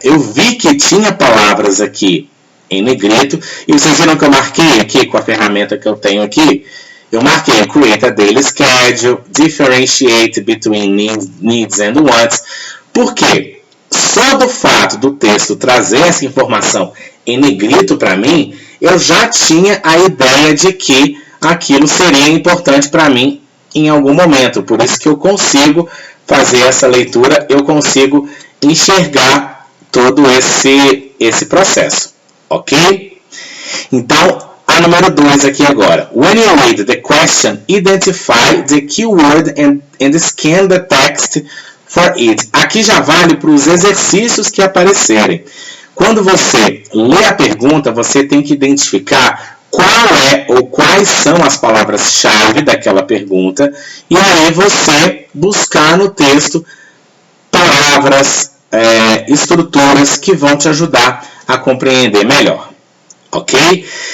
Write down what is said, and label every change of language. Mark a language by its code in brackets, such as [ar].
[pt] Eu vi que tinha palavras aqui em negrito, e vocês viram que eu marquei aqui com a ferramenta que eu tenho aqui, eu marquei [en] create a daily schedule, differentiate between needs and wants, [pt] porque só do fato do texto trazer essa informação em negrito para mim, eu já tinha a ideia de que aquilo seria importante para mim em algum momento. Por isso que eu consigo fazer essa leitura, eu consigo enxergar todo esse processo, ok? Então, a número 2 aqui agora. [en] When you read the question, identify the keyword and scan the text for it. [pt] Aqui já vale para os exercícios que aparecerem. Quando você lê a pergunta, você tem que identificar qual é ou quais são as palavras-chave daquela pergunta, e aí você buscar no texto palavras, estruturas que vão te ajudar a compreender melhor. Ok?